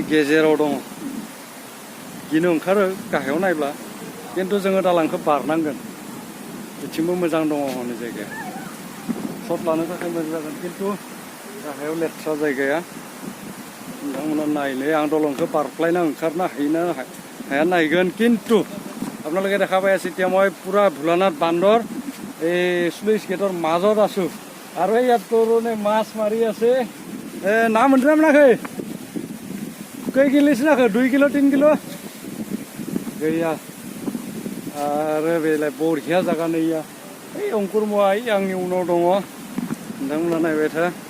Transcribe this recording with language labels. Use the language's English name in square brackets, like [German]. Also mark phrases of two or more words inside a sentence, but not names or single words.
[Bodo] गेजेराव दङ गिनो ओंखारो गाहायाव नायब्ला खिन्थु जोङो दालांखौ बारनांगोन बिथिंबो मोजां दङ हनै जायगाया शट लानो थाखाय मोजां जागोन खिन्थु गाहायाव लेथ्रा जायगाया नोंथांमोना नायनो आं दलंखौ बारख्लायना ओंखारनो हाया नायगोन কিন্তু [Assamese] আপোনালোকে দেখা পাই আছে এতিয়া মই পুৰা ভোলানাথ বান্দৰ এই স্লুইচ গেটৰ মাজত আছো আৰু ইয়াত তৰুণে মাছ মাৰি আছে না [Bodo] मोनदोंना मोनाखै खै किल'सो जाखो 2 किल' 3 किल' गैया आरो बेलाय बरिया जागा नैया ओइ अंकुर मुवा आंनि उनाव दङ नोंथांमोना नायबाय था